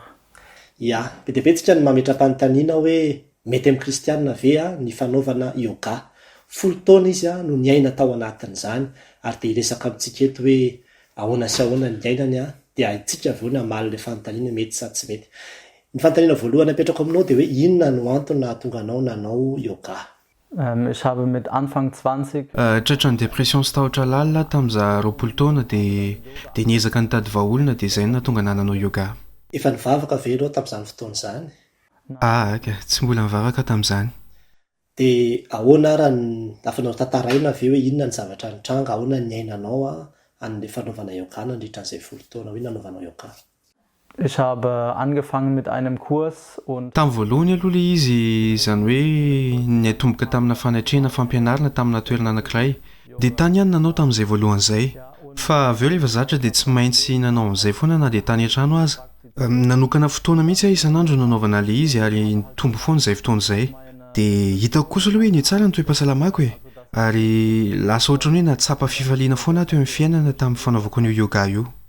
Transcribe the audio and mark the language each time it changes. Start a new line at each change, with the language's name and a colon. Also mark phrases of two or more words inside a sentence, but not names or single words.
Malagasy: Ya, be dia be tsika ny mametra-panontaniana hoe mety amin'ny kristianina ve ny fanaovana yoga. 10 taona izy no niaina tao anatin'izany ary dia hiresaka amintsika eto hoe ahoana sy ahoana ny iainany dia itsika avy eo ny hamaly ilay fanontaniana mety sa tsy mety. Ny fanontaniana voalohany apetrako aminao dia hoe inona no antony nahatonga anao nanao yoga?
German: Ich habe mit Anfang 20
Malagasy: Tratran'ny depression sy tahotra lalina tamin'izaho 20 taona dia niezaka nitady vahaolona dia izay no nahatonga nanao yoga. Efa nivavaka ve ianao tamin'izany fotoana izany? Aka, tsy mbola nivavaka tamin'izany. Dia ahoana raha afanao tantaraina ve hoe inona ny zavatra nitranga, ahoana ny ainanao an'ilay fanaovana yoga nandritra an'izay 10 taona, hoe nanaovanao yoga?
German: Ich habe angefangen mit einem Kurs und
Malagasy: Tamin'ny voalohany aloha ilay izy izany hoe niatomboka tamina fanatrehana fampianarana tamina toerana anankiray dia tany ihany nanao tamin'izay voalohan'izay fa avy eo rehefa zatra dia tsy maintsy nanao amin'izay foana na dia tany an-trano aza. Nanokana fotoana mihitsy isan'andro nanaovana ilay izy ary nitombo foana izay fotoana izay dia hitako kosa aloha hoe ny tsara ny toe-pahasalamako ary lasa ohatran'ny hoe natsapa fifaliana foana ato amin'ny fiainana tamin'ny fanaovako an'io yoga io.